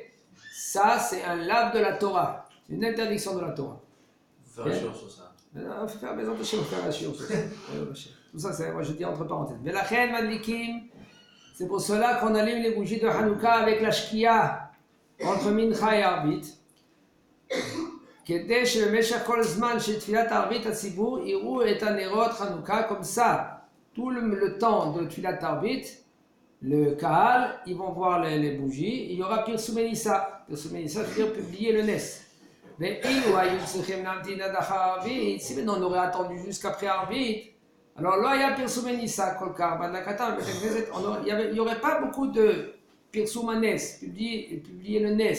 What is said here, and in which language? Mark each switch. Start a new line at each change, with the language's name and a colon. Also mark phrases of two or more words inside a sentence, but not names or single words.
French: Ça, c'est un lave de la Torah, une interdiction de la Torah. Faut faire un shiur sur ça. Il faut faire besoin de faire un shiur sur ça. Tout ça, c'est, moi je dis entre parenthèses. Mais la reine Madlikim, c'est pour cela qu'on allume les bougies de Hanouka avec la Shkia, entre Mincha et Arbit.
Hebrew: כדי שבמשך כל הזמן של תפילת הערבית הציבור יראו את הנרות חנוכה
French: comme ça. Tout le temps de
Hebrew: תפילת הערבית,
French: le Kahal, ils vont voir les bougies, il y aura
Hebrew: פרסום ניסא. פרסום ניסא,
French: c'est-à-dire publier le Nes. Mais si maintenant on aurait attendu jusqu'après Arvit, alors là il y a
Hebrew: פרסום ניסא,
French: Kolkar, il n'y aurait pas beaucoup de
Hebrew: פרסום נס,
French: publier le Nes.